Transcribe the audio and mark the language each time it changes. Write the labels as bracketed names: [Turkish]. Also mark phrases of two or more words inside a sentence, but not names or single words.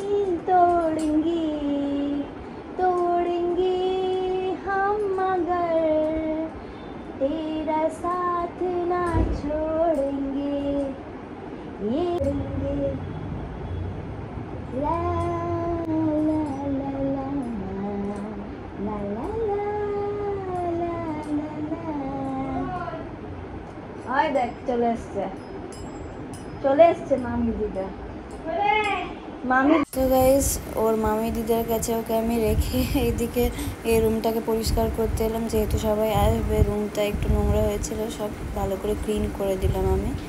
[Hindi] तोड़ेंगे हम मगर तेरा साथ ना छोड़ेंगे, ये ला ला ला ला ला ला ला। [Bangla] দেখ চলে এসছে মামি দিদা। তো গাইস, ওর মামি দিদার কাছে ওকে আমি রেখে এইদিকে এই রুমটাকে পরিষ্কার করতে এলাম, যেহেতু সবাই আসবে। রুমটা একটু নোংরা হয়েছিল, সব ভালো করে ক্লিন করে দিলাম আমি।